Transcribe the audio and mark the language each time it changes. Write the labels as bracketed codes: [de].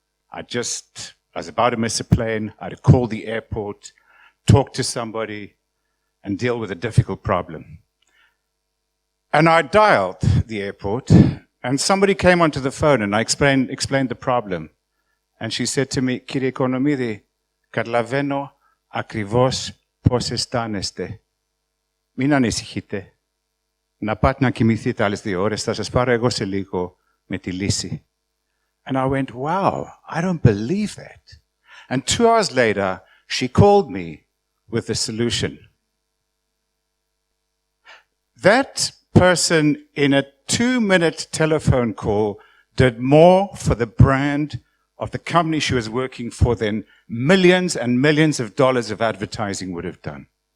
[en] I was about to miss a plane. I had to call the airport, talk to somebody, and deal with a difficult problem. And I dialed the airport. And somebody came onto the phone and I explained the problem. And she said to me, [el] Κύριε Economide, καταλαβαίνω ακριβώς πώς αισθάνεστε. Μην ανησυχείτε. Να πάτε να κοιμηθείτε άλλες 2 ώρες. Θα σας πάρω εγώ σε λίγο με τη λύση. [en] And I went, wow, I don't believe that. And 2 hours later, she called me with the solution. That person in a 2-minute telephone call did more for the brand of the company she was working for than millions and millions of dollars of advertising would have done.